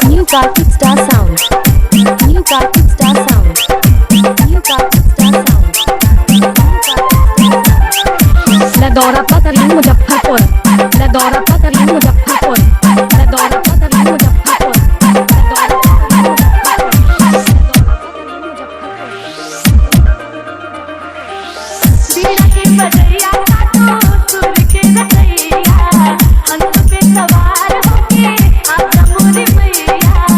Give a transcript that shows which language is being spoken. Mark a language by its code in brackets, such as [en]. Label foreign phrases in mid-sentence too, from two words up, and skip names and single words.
[en] kartik star sound. New kartik star sound. New kartik star sound. [bho] लदौरा पतली मुजफ्फरपुर, लदौरा पतली मुजफ्फरपुर, लदौरा पतली मुजफ्फरपुर, बीड़ा की बजैया काटो सुर के रचैया, हंस पे सवार होके आजा मोरी मैया।